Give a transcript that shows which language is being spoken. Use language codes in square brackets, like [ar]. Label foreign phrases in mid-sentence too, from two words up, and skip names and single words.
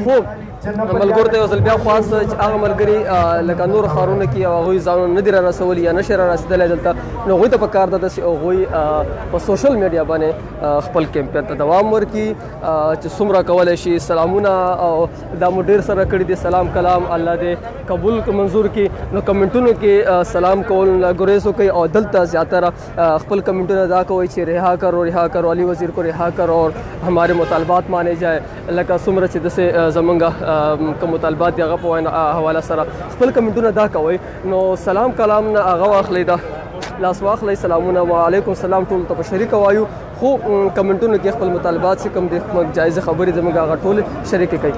[ps] خو ملګرو ته یو ځل بیا خواست چې هغه ملګري لکه نور ښارونه کې او هغوی ځانونه نه دي را رسولي یا نشي را رسېدلی دلته، نو هغوی ته پکار ده چې هغوی په [en] social media [ps] باندې خپل کیمپین ته دوام ورکړي چې څومره کولی شي. سلامونه او دا مو ډېر سره کړي دي، سلام کلام الله دې قبول منظور کړي. نو کمنټونو کې سلام کول ګریز وکړئ او دلته زیاتره خپل کمنټونه دا کوئ چې [ur] رها کرو علي وزیر کو رها کرو اور ہمارے مطالبات مانے جائے. [ps] لکه څومره چې داسې زمونږ کوم مطالبات دي هغه په حواله سره خپل کمنټونه دا کوئ. نو سلام کلام نه هغه واخلئ، دا لاس واخلئ، سلامونه [ar] وعلیکم السلام [ps] ټولو ته په شریکه وایو. خو کمنټونو کې خپل مطالبات چې کوم دي جایزه خبرې زموږ هغه ټول شریکې کوي.